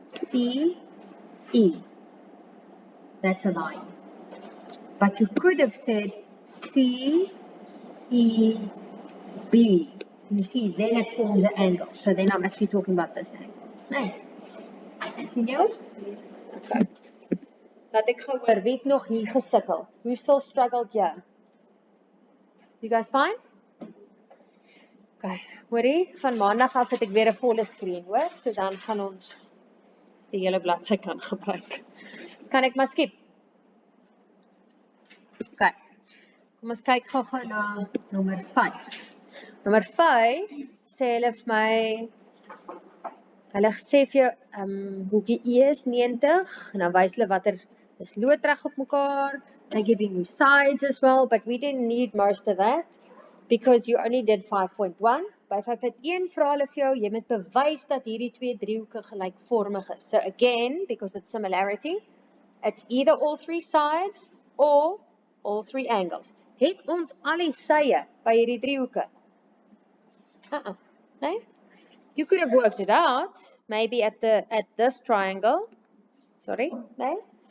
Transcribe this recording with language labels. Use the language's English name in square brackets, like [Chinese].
[English] CE. That's a line. But you could have said CEB. You see, then it forms an angle. So then I'm actually talking about this angle. No. [Afrikaans] Sien jy ook? Okay. Laat ek gou hoor, wie het nog hier gesukkel? [English] Who still struggled here? You guys fine? [Afrikaans] Okay, hoorie, van maandag af het ek weer 'n volle skerm, hoor? So dan gaan ons die hele bladsy kan gebruik. Kan ek maar skip? Okay. Kom ons kyk gou na nommer 5. Nommer 5 sê hulle vir my, hulle sê vir jou, hoekie E is 90, en dan wys hulle watter is loodreg op mekaar. [English] They're giving you sides as well, but we didn't need most of that, because you only did 5.1. [Afrikaans] By 5.1 vra hulle vir jou, jy moet bewys dat hierdie twee driehoeke gelykvormig is. [English] So again, because it's similarity, it's either all three sides or all three angles. [Afrikaans] Het ons al die sye by hierdie driehoeke? [English] Nee? You could have worked it out, maybe at this triangle. Sorry, no?